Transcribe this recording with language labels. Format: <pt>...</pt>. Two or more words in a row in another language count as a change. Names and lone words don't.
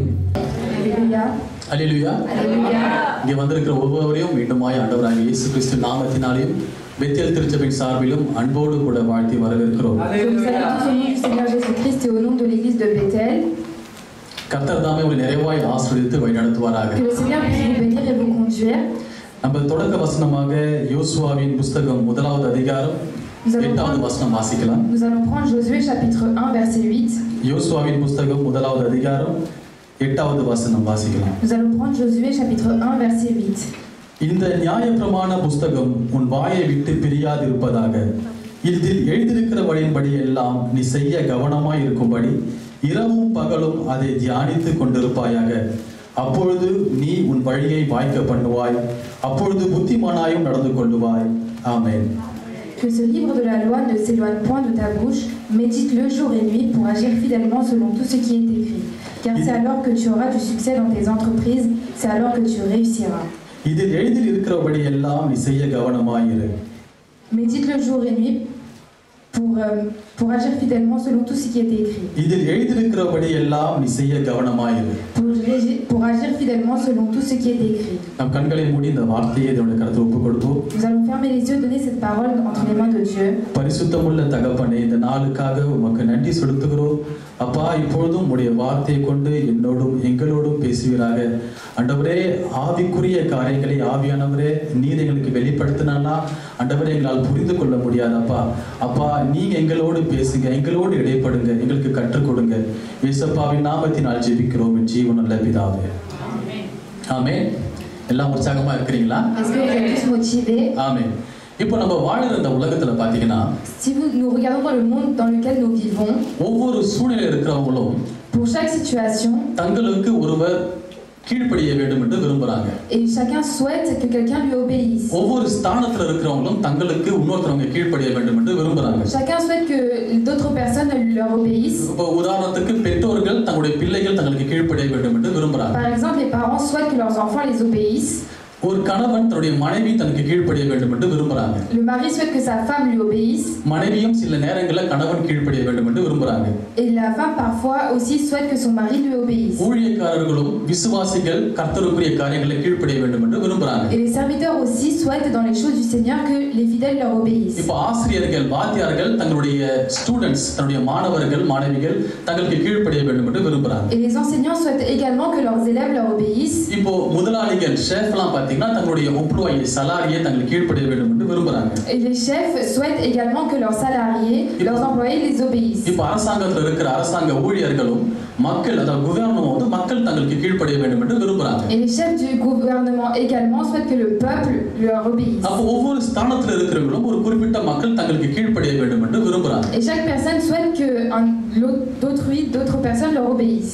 <ta>அல்லேலூயா இங்கே வந்திருக்கிற ஒவ்வொருவரையும் மீண்டுமாய் ஆண்டவராகிய இயேசு கிறிஸ்து நாமத்தினாலேயும் பெத்தேல் திருச்சபையின் சார்பிலும் அன்போடு கூட வாழ்த்தி வரவேற்கிறோம். கர்த்தர் தாமே உங்களை நிறைவாய் ஆசீர்வதித்து வழிநடத்துவாராக. நம்ம தொடக்க வசனமாக யோசுவாவின் புத்தகம் 1வது அதிகாரம் 8வது வசனம் வாசிக்கலாம்.</ta> <fr>Nous allons prendre Josué chapitre 1 verset 8.</fr> <ta>யோசுவாவின் புத்தகம் 1வது அதிகாரம் 8வது வசனம் வாசிக்கலாம்.</ta> <fr>Nous allons prendre Josué chapitre 1 verset 8.</fr> <ta>இந்த நியாயப்பிரமாண புத்தகம் உன் வாயை விட்டு பிரியாதிருப்பதாக. இதில் எழுதியிருக்கிறபடியின்படி எல்லாம் நீ செய்ய கவனமாய் இருக்கும்படி இரவும் பகலும் அதை தியானித்துக் கொண்டிருப்பாயாக. அப்பொழுது நீ உன் வழியை வாய்க்க பண்ணுவாய், அப்பொழுது புத்திமானாயும் நடந்து கொள்ளுவாய். ஆமென்.</ta> <fr>Que ce livre de la loi ne s'éloigne point de ta bouche, médite-le jour et nuit pour agir fidèlement selon tout ce qui est écrit. Car c'est alors que tu auras du succès dans tes entreprises, c'est alors que tu réussiras.</fr> <ta>இதில் எழுதில் இருக்கிறபடி எல்லாம் நீ செய்ய கவனமாயிரு.</ta> <fr>Médite le jour et nuit pour agir fidèlement selon tout ce qui est écrit.</fr> <ta>இதில் எழுதியிருக்கிறபடி எல்லாம் நீ செய்ய கவனமாயிரு.</ta> <fr>Pour agir fidèlement selon tout ce qui est écrit.</fr> <ta>நம் கண்களை மூடி இந்த வார்த்தையை தேவனுடைய கரத்தில் ஒப்புக் கொடுப்போம்.</ta> <fr>Nous allons fermer les yeux, donner cette parole entre les mains de Dieu.</fr> <ta>பரிசுத்தமுள்ள தகப்பனே, இந்த நாளுக்காக உமக்கு நன்றி செலுத்துகிறோம். அப்பா, இப்பொழுதும் உம்முடைய வார்த்தையை கொண்டு என்னோடும் எங்களோடும் பேசுவீராக. ஆண்டவரே, ஆவிக்குரிய காரியங்களை ஆவியானவரே நீர் எங்களுக்கு வெளிப்படுத்தினா ஆண்டவரே எங்களால் புரிந்து கொள்ள முடியாது. அப்பா நீங்க எங்களோடு பேசுங்க, எங்களோடு இடைப்படுங்க, எங்களுக்கு கற்றுக் கொடுங்க. இயேசுவின் நாமத்தினால் ஜெபிக்கிறோம் ஜீவனுள்ள பிதாவே. ஆமென். எல்லாம் உற்சாகமா இருக்கிறீங்களா?</ta> <fr>Est-ce que vous êtes tous motivés?</fr> <ta>ஆமென். இப்போ நம்ம வாழுற இந்த உலகத்துல பாத்தீங்கன்னா,</ta> <fr>si nous regardons dans le monde dans lequel nous vivons,</fr> <ta>ஒவ்வொரு சூழ்நிலையில் இருக்கிறவங்களும்</ta> <fr>pour chaque situation,</fr> <ta>தங்களுக்கு ஒருவர் கீழ்ப்படிய வேண்டும் என்று விரும்புறாங்க.</ta> <fr>et chacun souhaite que quelqu'un lui obéisse.</fr> <ta>ஒவ்வொரு ஸ்தானத்துல இருக்கிறவங்களும் தங்களுக்கு இன்னொருத்தவங்க கீழ்ப்படிய வேண்டும் என்று விரும்புறாங்க.</ta> <fr>Chacun souhaite que d'autres personnes leur obéissent.</fr> <ta>இப்போ உதாரணத்துக்கு பெற்றோர்கள் தங்களுடைய பிள்ளைகள் தங்களுக்கு கீழ்ப்படிய வேண்டும் என்று விரும்புறாங்க.</ta> <fr>Par exemple, les parents souhaitent que leurs enfants les obéissent.</fr> <ta>ஒரு கணவன் தன்னுடைய மனைவி தனக்கு கீழ்ப்படிய வேண்டும் என்று விரும்புறாங்க.</ta> <fr>Le mari souhaite que sa femme lui obéisse.</fr> <ta>மனைவியும் சில நேரங்களில் கணவன் கீழ்ப்படிய வேண்டும் என்று விரும்புறாங்க.</ta> <fr>Et la femme parfois aussi souhaite que son mari lui obéisse.</fr> <ta>ஊழியக்காரர்களும் விசுவாசிகள் கர்த்தருக்குரிய காரியங்களை கீழ்ப்படிய வேண்டும் என்று விரும்புறாங்க.</ta> <fr>Et les serviteurs aussi souhaitent dans les choses du Seigneur que les fidèles leur obéissent.</fr> <ta>இப்போ ஆசிரியர்கள், வாத்தியார்கள் தங்களுடைய ஸ்டூடண்ட்ஸ், தன்னுடைய மாணவர்கள், மாணவிகள் தங்களுக்கு கீழ்ப்படிய வேண்டும் என்று விரும்புறாங்க.</ta> <fr>Et les enseignants souhaitent également que leurs élèves leur obéissent.</fr> <ta>இப்போ முதலாளிகள், ஷெஃப்லாம் பாத்தீங்கன்னா தங்களுடைய எம்ப்ளாயி சலாரியை தங்களுக்கு கீழ்ப்படிய வேண்டும் என்று விரும்புறாங்க.</ta> <fr>Et les chefs souhaitent également que leurs salariés, leurs employés les obéissent.</fr> <ta>இப்போ அரசாங்கத்தில் இருக்கிற அரசாங்க ஊழியர்களும் மக்கள், அதாவது கவர்மெண்ட் வந்து மக்கள் தங்களுக்கு கீழ்ப்படிய வேண்டும் என்று விரும்புறாங்க.</ta> <fr>Et les chefs du gouvernement également souhaitent que le peuple leur obéisse.</fr> <ta>அப்போ ஒவ்வொரு ஸ்தானத்தில் இருக்கிறவங்களும் ஒரு குறிப்பிட்ட மக்கள் தங்களுக்கு கீழ்ப்படிய வேண்டும் என்று விரும்புறாங்க.</ta> <fr>Et chaque personne souhaite que d'autres personnes leur obéissent.</fr>